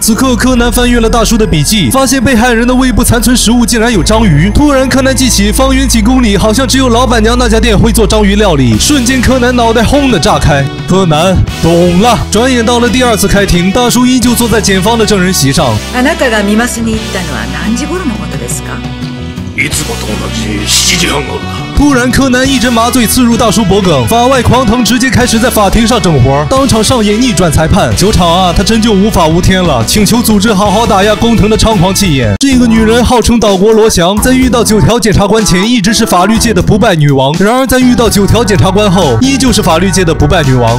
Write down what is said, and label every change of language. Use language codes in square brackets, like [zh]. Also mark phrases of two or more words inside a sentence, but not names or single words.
[zh] 此刻柯南翻阅了大叔的笔记，发现被害人的胃部残存食物竟然有章鱼。突然柯南记起方圆几公里好像只有老板娘那家店会做章鱼料理，瞬间柯南脑袋轰的炸开。柯南懂了。转眼到了第2次开庭，大叔依旧坐在检方的证人席上。 [ja] あなたが見ますに行ったのは何時頃のことですか？いつもと同じ7時半頃だ。 [zh] 突然，柯南一针麻醉刺入大叔脖颈，法外狂腾直接开始在法庭上整活，当场上演逆转裁判。酒场啊，他真就无法无天了，请求组织好好打压工藤的猖狂气焰。这个女人号称岛国罗翔，在遇到9条检察官前一直是法律界的不败女王，然而在遇到9条检察官后，依旧是法律界的不败女王。